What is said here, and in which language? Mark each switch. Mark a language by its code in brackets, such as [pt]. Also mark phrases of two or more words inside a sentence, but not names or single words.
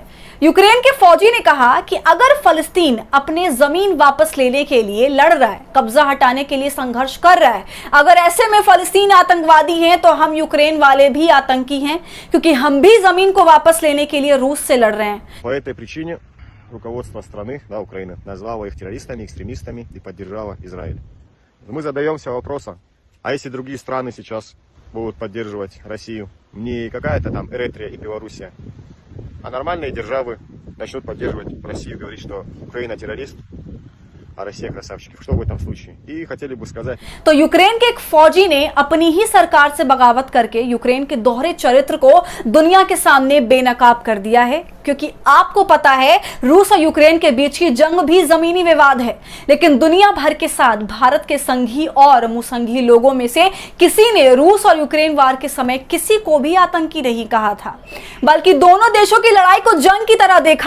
[hi] यूक्रेन के फौजी ने कहा कि अगर फलस्तीन अपने जमीन वापस लेने के लिए लड़ रहा है, कब्जा हटाने के लिए संघर्ष कर रहा है, अगर ऐसे में फलस्तीन आतंकवादी हैं तो हम यूक्रेन वाले भी आतंकी हैं, क्योंकि हम भी जमीन को वापस लेने के लिए रूस से लड़ रहे हैं। [ru] По этой причине руководство страны, Украины, назвало их террористами, экстремистами и поддержало Израиль. Мы задаемся вопросом, а если другие страны сейчас будут поддерживать Россию, не какая-то там Эритрия и Белоруссия, а нормальные державы начнут поддерживать Россию, говорить, что Украина террорист, а Россия красавчики. Что в этом случае? И хотели бы сказать... [hi] तो यूक्रेन के एक फौजी ने अपनी ही सरकार से बगावत करके यूक्रेन के दोहरे चरित्र को दुनिया के सामने बेनकाब कर दिया है, क्योंकि आपको पता है रूस और यूक्रेन के बीच की जंग भी जमीनी विवाद है, लेकिन दुनिया भर के साथ भारत के संघी और मुसंघी लोगों में से किसी ने रूस और यूक्रेन वार के समय किसी को भी आतंकी नहीं कहा था, बल्कि दोनों देशों की लड़ाई को जंग की तरह देखा।